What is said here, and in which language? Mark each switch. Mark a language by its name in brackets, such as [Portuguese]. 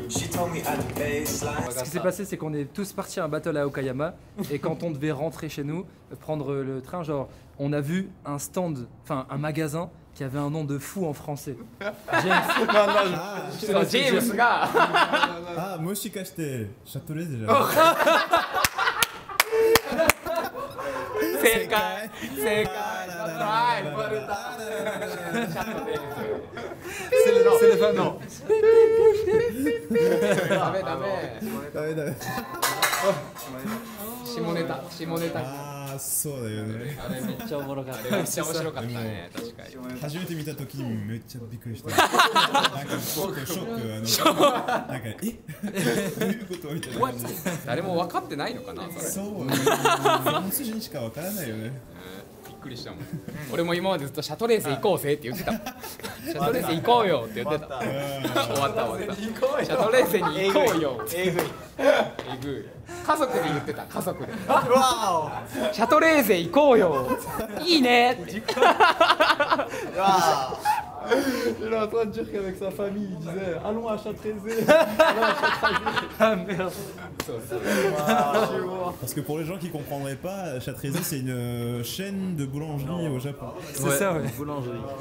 [French] Ce qui s'est passé, c'est qu'on est tous partis à un battle à Okayama et quand on devait rentrer chez nous, prendre le train, genre, on a vu un stand, enfin un magasin qui avait un nom de fou en français. James. James. [Japanese] Ah, もしかしてシャトレーゼじゃない？正解。 [French] C'est le fameux. [Japanese] ダメ。下ネタ。ああ、そうだよね。あれめっちゃおもろかった。めっちゃ面白かったね。確かに。初めて見た時にめっちゃびっくりした。なんかショック。なんかどういうことみたいな。誰も分かってないのかな。そう。フランス人しか分からないよね。くりしたもん。俺も今までずっとシャトレーゼ行こうぜって言ってたもん。シャトレーゼ行こうよって言ってた。終わった。シャトレーゼに行こうよ。えぐい。家族で言ってた、家族で。シャトレーゼ行こうよ。いいねって。 [French] Il est en train de dire qu'avec sa famille, il disait allons à Châtelet. Ah merde. Parce que pour les gens qui comprendraient pas, Châtelet c'est une chaîne de boulangerie au Japon. C'est ça, ouais. Boulangerie.